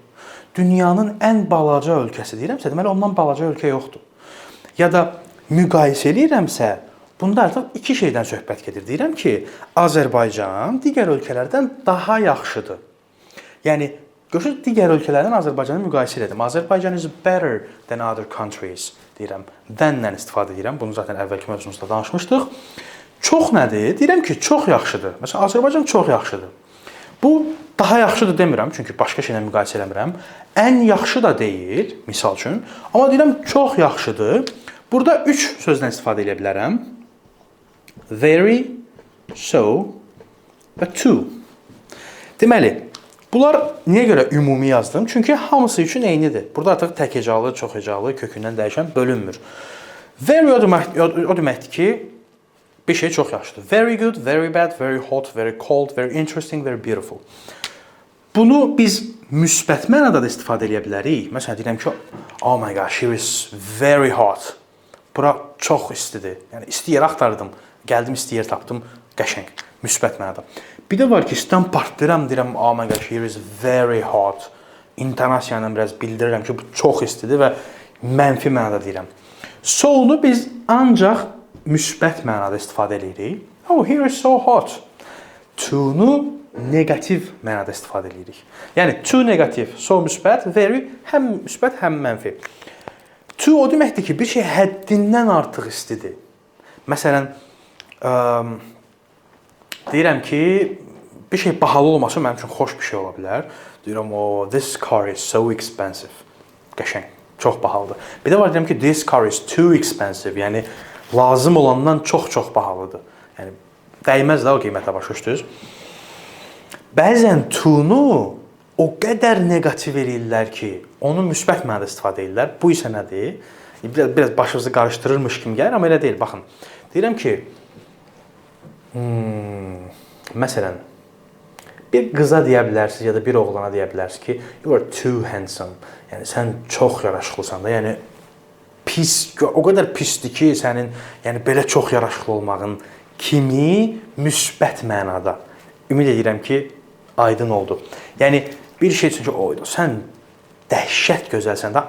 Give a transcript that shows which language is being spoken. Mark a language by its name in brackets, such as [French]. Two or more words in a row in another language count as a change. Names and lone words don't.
[Azerbaijani] Dünyanın ən balaca ölkəsi deyirəmsə, deməli ondan balaca ölkə yoxdur. Ya da müqayisə edirəmsə, bunda artıq iki şeydən söhbət gedir. Deyirəm ki, Azərbaycan digər ölkələrdən daha yaxşıdır. Yəni, görürsünüz, digər ölkələrdən Azərbaycanı müqayisə edim. [English] Azərbaycan is better than other countries deyirəm. [Azerbaijani] Than-lə istifadə edirəm. Bunu zaten əvvəlki mövzumuzda danışmışdıq. Çox nədir? Deyirəm ki, çox yaxşıdır. Məsələn, Azərbaycan çox yaxşıdır. Bu, daha yaxşıdır demirəm, çünki başqa şeylə müqayisə eləmirəm. Ən yaxşı da deyil, misal üçün. Amma deyirəm, çox yaxşıdır. Burada üç sözdən istifadə edə bilərəm. [English] Very, so və to. [Azerbaijani] Deməli, bunlar niyə görə ümumi yazdım? Çünki hamısı üçün eynidir. Burada artıq tək hecalı, çox hecalı, kökündən dəyişən bölünmür. Very o deməkdir ki, bir şey çox yaxşıdır. [English] Very good, very bad, very hot, very cold, very interesting, very beautiful. [Azerbaijani] Bunu biz müsbət mənada da istifadə edə bilərik. Məsələn, deyirəm ki, [English] oh my gosh, she is very hot. [Azerbaijani] Bura çox istidir. Yəni, isti yer axtardım. Gəldim, isti yer tapdım. Qəşəng. Müsbət mənada. Bir də var ki, istəyəm partlayıram, deyirəm, [English] oh my gosh, here is very hot. [Azerbaijani] İntonasiya ilə biraz bildirirəm ki, bu çox istidir və mənfi mənada deyirəm. So-nu biz ancaq müsbət mənada istifadə edirik. [English] Oh, here is so hot. [Azerbaijani] To-nu negativ mənada istifadə edirik. Yəni, to negativ, so müsbət, very həm müsbət, həm mənfi. To o deməkdir ki, bir şey həddindən artıq istidir. Məsələn, deyirəm ki, bir şey bahalı olması mənim üçün xoş bir şey ola bilər. Deyirəm, [English] oh, this car is so expensive. [Azerbaijani] Qəşəng, çox bahalıdır. Bir də var deyirəm ki, [English] this car is too expensive. [Azerbaijani] Yəni, lazım olandan çox-çox bahalıdır. Yəni, dəyməz də o qiymətə başa düşdünüz. Bəzən to-nu o qədər neqativ eləyirlər ki, onu müsbət mənada istifadə edirlər. Bu isə nədir? Biraz başınızı qarışdırırmış kimi gəlir, amma elə deyil. Baxın, deyirəm ki, məsələn, bir qıza deyə bilərsiniz ya da bir oğlana deyə bilərsiniz ki, [English] you are too handsome. [Azerbaijani] Yəni sən çox yaraşıqlısan da. Yəni pis, o qədər pisdir ki, sənin yəni belə çox yaraşıqlı olmağın kimi müsbət mənada. Ümid edirəm ki, aydın oldu. Yəni bir şey üçün ki, sən dəhşət gözəlsən də.